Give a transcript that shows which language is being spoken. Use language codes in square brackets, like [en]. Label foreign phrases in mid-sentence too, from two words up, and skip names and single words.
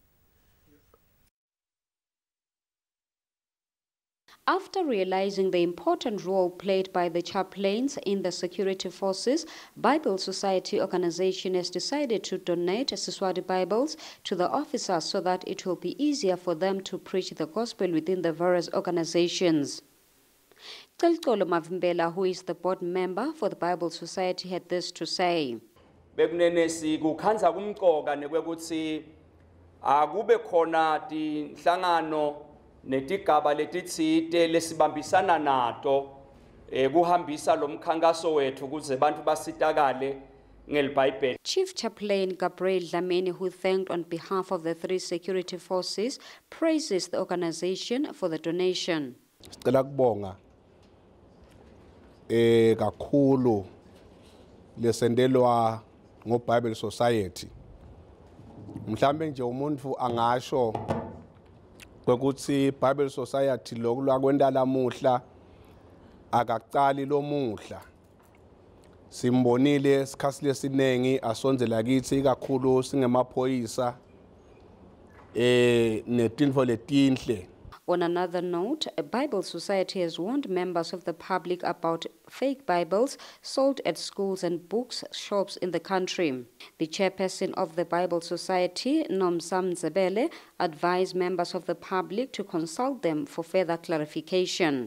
[en] After realizing the important role played by the chaplains in the security forces, Bible Society organization has decided to donate Siswati Bibles to the officers so that it will be easier for them to preach the gospel within the various organizations. Celcolo Mavimbela, who is the board member for the Bible Society, had this to say. [ss] Bekunenesi kukhanza kumqoka nekwekuthi akube khona tinhlangano netigaba letitsite lesibambisana nato kuhambisa lo mkhankaso wethu ukuze abantu basitakale ngelibhayibheli. [en] Chief Chaplain Gabriel Dlamini, who thanked on behalf of the 3 security forces, praises the organization for the donation. [ss] Sicela kubonga kakhulu lesendelwa ngo Bible Society. Mhlambe nje umuntu angasho kwekuthi Bible Society lokulwa kwenda lamuhla akaqali lomuhla. Simbonile sikhathi lesinengi asonzela kithi kakhulu singemaphoyisa netinfo letinhle. [en] On another note, a Bible Society has warned members of the public about fake Bibles sold at schools and books shops in the country. The chairperson of the Bible Society, Nomsam Zebele, advised members of the public to consult them for further clarification.